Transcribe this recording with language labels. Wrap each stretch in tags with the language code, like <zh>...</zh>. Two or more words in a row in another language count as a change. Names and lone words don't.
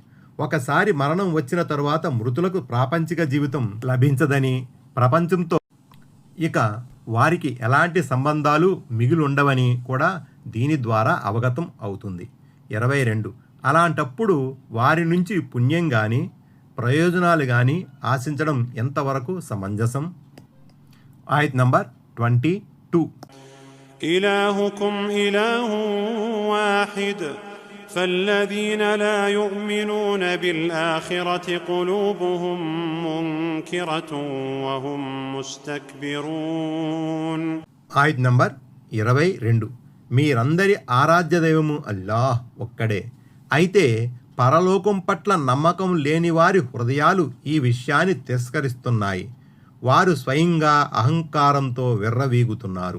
<te>ఒకసారి మరణం వచ్చిన తరువాత మృతులకు ప్రాపంచిక జీవితం లభించదని, ప్రపంచంతో ఇక వారికి ఎలాంటి సంబంధాలు మిగిలి ఉండవని కూడా దీని ద్వారా అవగతం అవుతుంది. 22. అలాంటప్పుడు వారి నుంచి పుణ్యం కానీ ప్రయోజనాలు కానీ ఆశించడం ఎంతవరకు సమంజసం? ఆయత్ నంబర్ 22.</te> <ar>إلهكم إله واحد فالذين لا يؤمنون بالآخرة قلوبهم منكرة وهم مستكبرون.</ar> <te>ఆయత్ నంబర్ 22. మీరందరి ఆరాధ్య దైవము అల్లాహ్ ఒక్కడే. అయితే పరలోకం పట్ల నమ్మకం లేని వారి హృదయాలు ఈ విషయాన్ని తిరస్కరిస్తున్నాయి. వారు స్వయంగా అహంకారంతో విర్రవీగుతున్నారు.</te>